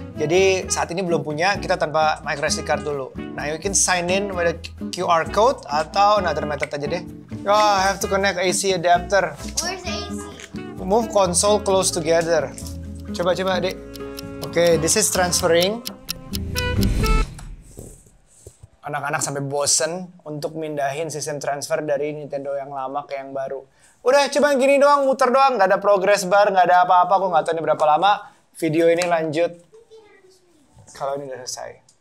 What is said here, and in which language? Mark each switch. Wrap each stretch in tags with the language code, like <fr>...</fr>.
<id>Jadi saat ini belum punya, kita tanpa micro SD card dulu.</id> <en>Nah, you can sign in with a QR code</en> <id>atau</id> <en>another method</en> <id>aja deh.</id> <en>Oh, I have to connect AC adapter. Where's the AC? Move console close together.</en> <id>Coba, Dek.</id> <en>Oke, this is transferring.</en> <id>Anak-anak sampai bosen untuk mindahin sistem transfer dari Nintendo yang lama ke yang baru. Udah, coba gini doang, muter doang. Nggak ada progress bar, nggak ada apa-apa. Aku nggak tahu ini berapa lama. Video ini lanjut kalau ini udah selesai.</id>